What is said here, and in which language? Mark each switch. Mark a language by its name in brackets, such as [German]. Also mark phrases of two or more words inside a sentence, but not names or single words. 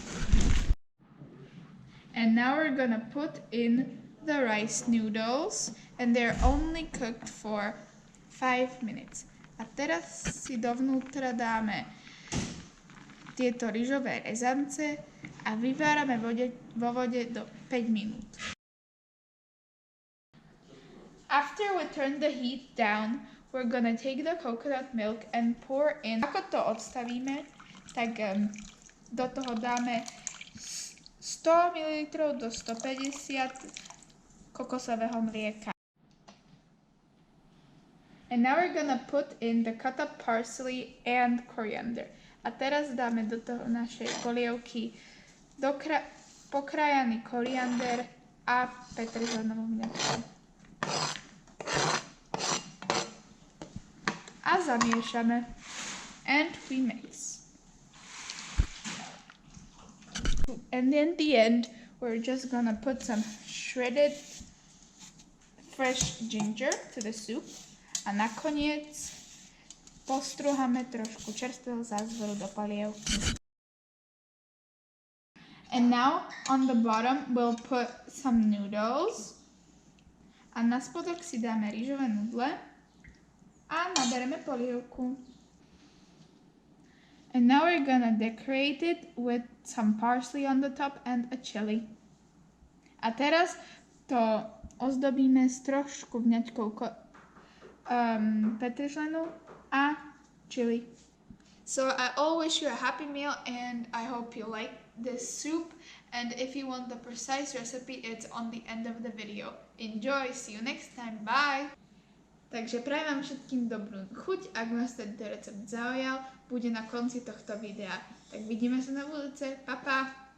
[English] And now we're gonna put in the rice noodles, and they're only cooked for 5 minutes. [Slovak] A teraz si dovnútra dáme tieto ryžové rezance a vyvárame vo vode do 5 minút. [English] After we turn the heat down, we're gonna take the coconut milk and pour in. [Slovak] Ako to odstavíme, tak do toho dáme 100 ml do 150 kokosového mlieka. [English] And now we're gonna put in the cut up parsley and coriander. [Slovak] A teraz dáme do toho našej polievky pokrájaný koriander a petržlenovú mliečku. A zamiešame. [English] And we mix. And in the end, we're just gonna put some shredded fresh ginger to the soup. [Slovak] A nakoniec postrúhame trošku čerstvého zázvoru do polievky. [English] And now on the bottom we'll put some noodles. [Slovak] A na spodok si dáme rýžové nudle a nabereme polievku. [English] And now we're gonna decorate it with some parsley on the top and a chili. [Slovak] A teraz to ozdobíme s trošku vňaťkou petržlenu a chili. [English] So I all wish you a happy meal and I hope you like this soup, and if you want the precise recipe, it's on the end of the video. Enjoy, see you next time, bye! [Slovak] Takže prajem vám všetkým dobrú chuť, ak vás tento recept zaujal, bude na konci tohto videa. Tak vidíme sa na budúce, pa pa!